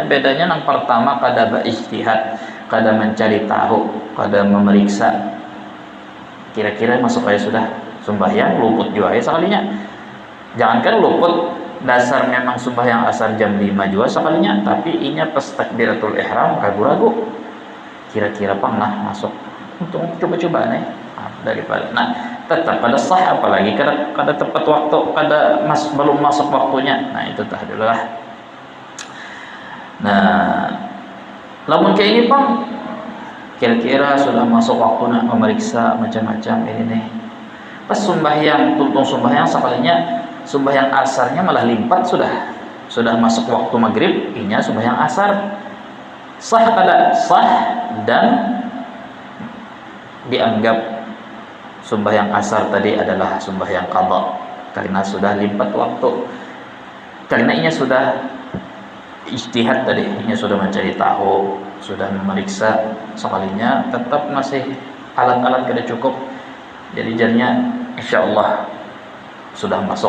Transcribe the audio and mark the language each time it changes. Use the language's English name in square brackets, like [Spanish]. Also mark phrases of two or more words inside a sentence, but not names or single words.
[Banjar] Bedanya yang pertama kada berijtihad, kada mencari tahu, kada memeriksa kira-kira masuk aja sudah sembahyang, luput juga ya sekalinya. Jangankan luput, dasar memang sembahyang asar jam 5 juga sekalinya, tapi inya pas [Arabic] تكبيرة الإحرام [Banjar] ragu-ragu kira-kira pernah masuk, untuk coba-coba nih daripada. Nah tetap pada sah, apalagi kada tepat waktu, belum masuk waktunya. Nah itu tah dulu lah. Nah lamun kayak ini pang kira-kira sudah masuk waktu nak memeriksa macam-macam ini nih, pas sembahyang tuntung sembahyang sekalinya sembahyang asarnya malah limpat, sudah masuk waktu maghrib inya sembahyang asar, sah kada? Sah, dan dianggap sembahyang asar tadi adalah sembahyang qadha karena sudah lipat waktu, karena ia sudah ijtihad tadi, ia sudah mencari tahu, sudah memeriksa, sekalinya tetap masih alat-alat tidak cukup, jadi jadinya insyaallah sudah masuk.